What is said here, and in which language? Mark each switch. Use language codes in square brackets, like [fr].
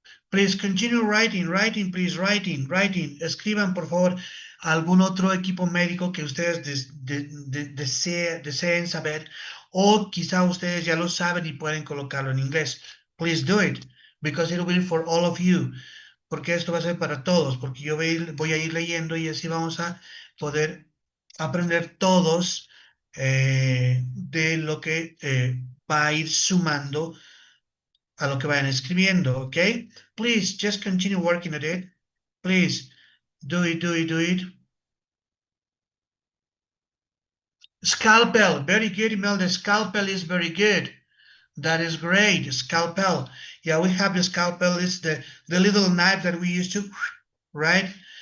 [en] Please continue writing, please, writing. [es] Escriban, por favor, algún otro equipo médico que ustedes deseen saber, o quizá ustedes ya lo saben y pueden colocarlo en inglés. [en] Please do it, because it will be for all of you. [es] Porque esto va a ser para todos, porque yo voy a ir leyendo y así vamos a poder aprender todos de lo que va a ir sumando a lo que vayan escribiendo, ¿ok? [en] Please, just continue working at it. Please, do it. Scalpel, very good, Imelda. Scalpel is very good. That is great, scalpel. Yeah, we have the scalpel. It's the little knife that we use to, right?